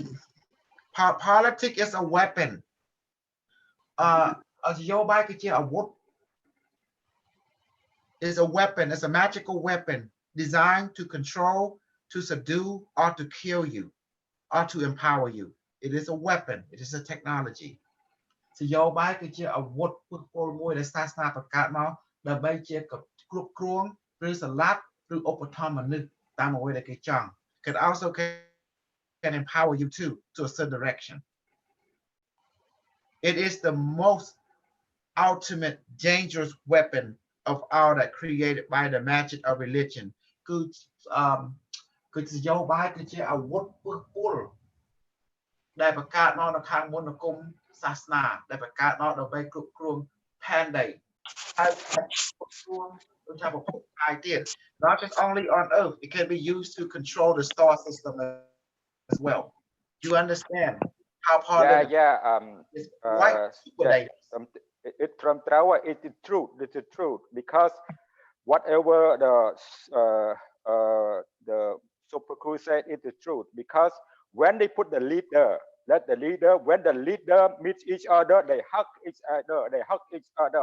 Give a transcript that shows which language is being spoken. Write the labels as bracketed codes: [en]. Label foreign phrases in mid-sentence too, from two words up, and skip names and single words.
[en] Politics is a weapon. It's a weapon. It's a magical weapon designed to control, to subdue, or to kill you, or to empower you. It is a weapon. It is a technology. So [km] យោបាយគឺជាអាវុធពុះពលមួយដែលសាសនាបង្កើតមកដើម្បីជាគ្រប់គ្រងឬសម្លាប់ឬឧបត្ថម្ភមនុស្សតាមអ្វីដែលគេចង់ [en] Could also can empower you too to a certain direction. It is the most ultimate dangerous weapon of all that created by the magic of religion. [km] គឺជាយោបាយគឺជាអាវុធពុះពលដែលបង្កើតមកនៅខាងមុនគុំសាសនាដែលបង្កើតមកដើម្បីគ្រប់គ្រងផែនដីហើយគ្រប់គ្រងដូចថាប្រភពកាយទៀត [en] not just only on earth, it can be used to control the star system as well. You understand how part of it is quite super dangerous. It's from Trawa, it's the truth because whatever the Super Crew said is the truth because when they put the leader, when the leader meets each other, they hug each other.